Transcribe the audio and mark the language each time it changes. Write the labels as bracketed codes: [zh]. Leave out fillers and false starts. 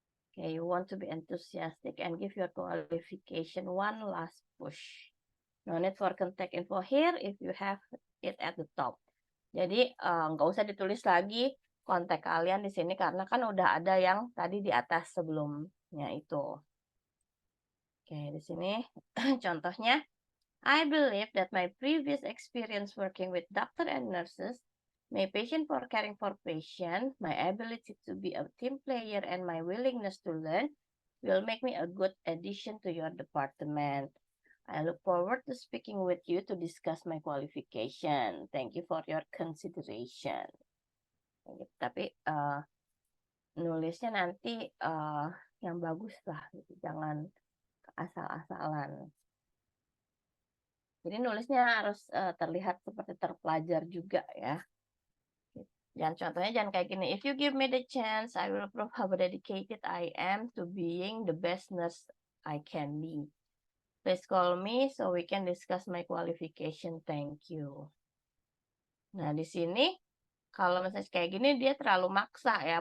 [en] Okay, you want to be enthusiastic and give your qualification one last push. No need for contact info here if you have it at the top. [id] Jadi nggak usah ditulis lagi kontak kalian di sini karena kan udah ada yang tadi di atas sebelumnya itu. Oke, di sini contohnya, [en] I believe that my previous experience working with doctor and nurses, my passion for caring for patient, my ability to be a team player, and my willingness to learn will make me a good addition to your department. I look forward to speaking with you to discuss my qualification. Thank you for your consideration. [id] Tapi nulisnya nanti yang bagus lah, gitu. Jangan asal-asalan. Jadi nulisnya harus terlihat seperti terpelajar juga ya. Contohnya jangan kayak gini. [en] If you give me the chance, I will prove how dedicated I am to being the best nurse I can be. Please call me so we can discuss my qualification. Thank you. [id] Nah, di sini kalau misalnya kayak gini dia terlalu maksa ya.